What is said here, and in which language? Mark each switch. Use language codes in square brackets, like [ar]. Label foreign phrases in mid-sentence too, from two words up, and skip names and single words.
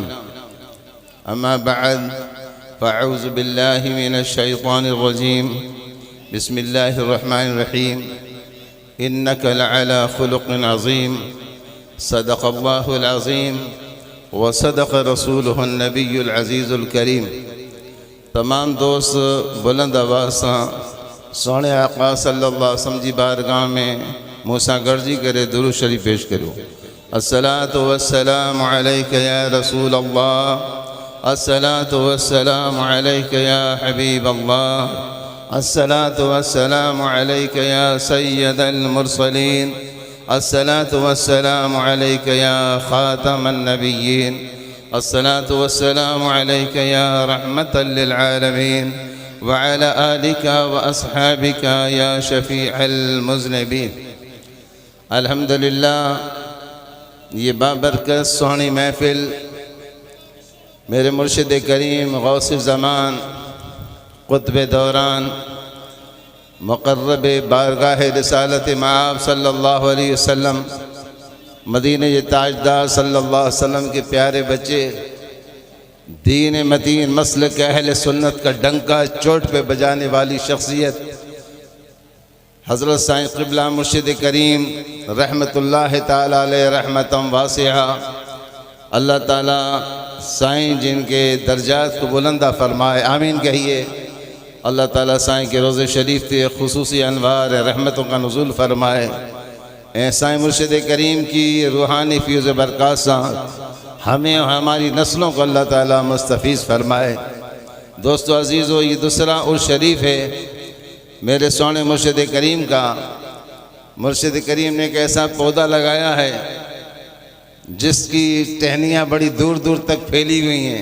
[ar] أما بعد فأعوذ بالله من الشيطان الرجيم. بسم الله الرحمن الرحيم. إنك لعلى خلق عظيم. صدق الله العظيم وصدق رسوله نبي عزيز كريم. [sd] तमाम दोस्त बुलंद आवाज़ सां सोने आका [ar] صلى الله عليه وسلم [sd] जी बारगाह में मूसां गॾिजी करे दुरूद शरीफ़ पेश करियो। [ar] الصلاة والسلام عليك يا رسول الله، الصلاة والسلام عليك يا حبيب الله، الصلاة والسلام عليك يا سيد المرسلين، الصلاة والسلام عليك يا خاتم النبيين، الصلاة والسلام عليك يا رحمة للعالمين وعلى آلك وأصحابك يا شفيع المذنبين. [ur] الحمدللہ، یہ بابرکت سوہنی محفل میرے مرشد کریم غوث زمان قطب دوران مقرب بارگاہ رسالت مآب [ar] صلى الله عليه وسلم [ur] مدینے کے تاجدار [ar] صلى الله عليه وسلم [ur] کے پیارے بچے دین متین مسلک اہل سنت کا ڈنکا چوٹ پہ بجانے والی شخصیت حضرت سائیں قبلہ مرشد کریم [ar] رحمة الله تعالى عليه رحمة واسعة. [ur] اللہ تعالیٰ سائیں جن کے درجات کو بلند فرمائے، آمین کہیے. اللہ تعالیٰ سائیں کے روضے شریف سے خصوصی انوار رحمتوں کا نزول فرمائے. سائیں مرشد کریم کی روحانی فیوض برکات سے ہمیں اور ہماری نسلوں کو اللہ تعالیٰ مستفیض فرمائے. دوستو عزیزو، یہ دوسرا عرس شریف ہے میرے سوہنے مرشد کریم کا. مرشد کریم نے ایک ایسا پودا لگایا ہے جس کی ٹہنیاں بڑی دور دور تک پھیلی ہوئی ہیں.